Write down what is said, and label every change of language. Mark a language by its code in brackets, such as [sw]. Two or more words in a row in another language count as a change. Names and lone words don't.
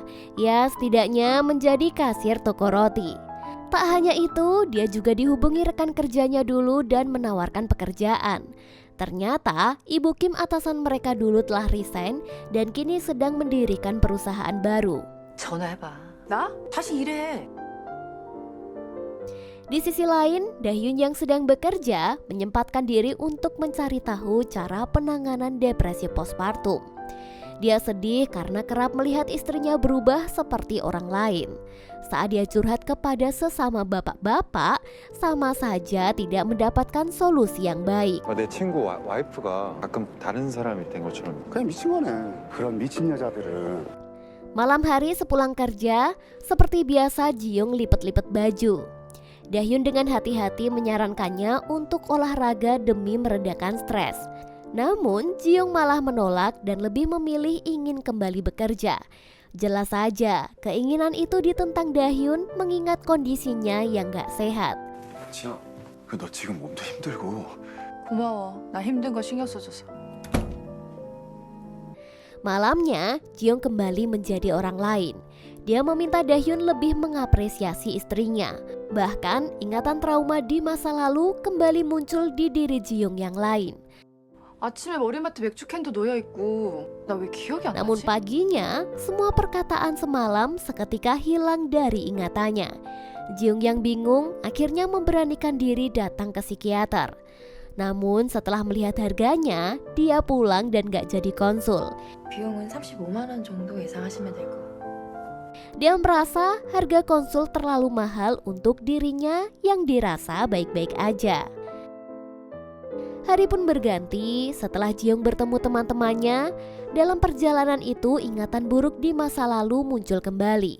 [id] Ya, setidaknya menjadi kasir toko roti. Tak hanya itu, dia juga dihubungi rekan kerjanya dulu dan menawarkan pekerjaan. Ternyata, Ibu Kim atasan mereka dulu telah resign dan kini sedang mendirikan perusahaan baru. [ko] 전화해봐. 나? 다시 일해. [id] Di sisi lain, Dahyun yang sedang bekerja menyempatkan diri untuk mencari tahu cara penanganan depresi postpartum. Dia sedih karena kerap melihat istrinya berubah seperti orang lain. Saat dia curhat kepada sesama bapak-bapak, sama saja tidak mendapatkan solusi yang baik. [ko] 내 친구 와이프가 가끔 다른 사람이 된 것처럼. 그냥 미친 거네. 그런 미친 여자들은. [id] Malam hari sepulang kerja, seperti biasa Jiung lipet-lipet baju. Dahyun dengan hati-hati menyarankannya untuk olahraga demi meredakan stres. Namun Jiung malah menolak dan lebih memilih ingin kembali bekerja. Jelas saja, keinginan itu ditentang Dahyun mengingat kondisinya yang gak sehat. [ko] 지야, 너 지금 몸도 힘들고. 고마워. 나 힘든 거 신경 써줘서. [id] Malamnya, Jiung kembali menjadi orang lain. Dia meminta Dahyun lebih mengapresiasi istrinya. Bahkan ingatan trauma di masa lalu kembali muncul di diri Ji-young yang lain. [ko] 아침에 머리맡에 맥주캔도 놓여있고 나 왜 기억이 안 [id] Namun [ko] 나지? [id] paginya, semua perkataan semalam seketika hilang dari ingatannya. Ji-young yang bingung akhirnya memberanikan diri datang ke psikiater. Namun setelah melihat harganya, dia pulang dan gak jadi konsul. [ko] 비용은 35만 원 정도 예상하시면 될 것 같아요. [id] Dia merasa harga konsul terlalu mahal untuk dirinya yang dirasa baik-baik aja. Hari pun berganti setelah Ji-young bertemu teman-temannya. Dalam perjalanan itu ingatan buruk di masa lalu muncul kembali.